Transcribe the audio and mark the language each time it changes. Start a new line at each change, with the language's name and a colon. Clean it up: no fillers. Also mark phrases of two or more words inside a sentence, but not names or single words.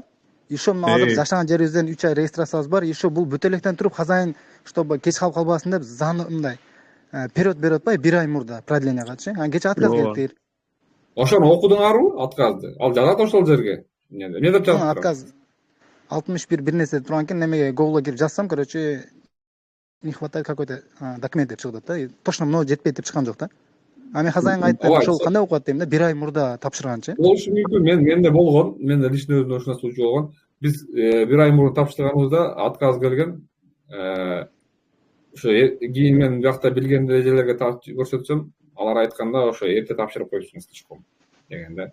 Kyrgyz: Ишо мына азыр жашаган жерибизден 3 ай регистрациябыз бар. Ишо бул бүтө электен туруп
Russian: хозяин, чтобы
Kyrgyz: кеч калып калбасын деп, мындай период берип атпайбы 1 ай мурда продлениегачы. Кече отказ келиптир. Ошону окудуңарбы отказды? Ал жазат ошол жерге. Эмне деп жазат? Отказ 61 бир нерсе турган экен, немеге Google'га кирип жазсам,
Russian: короче, не хватает какой-то документ
Kyrgyz: деп чыгып атат да. Точно мына жетпейт деп чыккан жок да. А мен хозяинга айттым, ошол кандай болуп калат дейм да, 1 ай мурда тапшырганчы. Болушу мүмкүн. Менде болгон, менде личный өзүмдө ушундай случай болгон. Биз 1 ай мурда тапшырганыбызда отказ келген. Ошо кийин мен жакта билген эрежелерге көрсөтсөм, алар айтканда ошо эрте тапшырып коюпсуңуз слишком деген да.